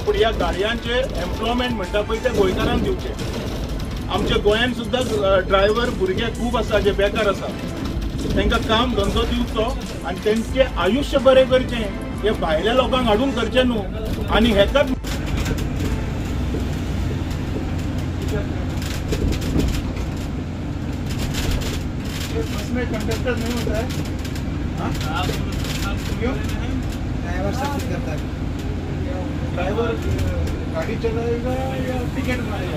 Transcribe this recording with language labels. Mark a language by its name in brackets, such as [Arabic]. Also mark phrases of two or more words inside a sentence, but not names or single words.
[Konkani] पूण ह्या गाडयांचेर एम्प्लॉयमेंट म्हणटा पळय ते गोंयकारांक दिवचे। आमच्या गोंयांत सुद्दां ड्रायव्हर भुरगे खूब आसा जे बेकार आसा। तांकां काम धंदो दिवचो आनी तेंचें आयुश्य बरें करचें। हे भायल्या लोकांक हाडून करचें न्हू। आनी हेकाच [Hindi] में कंडक्टर नहीं होता है। क्यों? ड्राइवर सब कुछ करता है। ड्राइवर गाड़ी चलाएगा या टिकट मारेगा?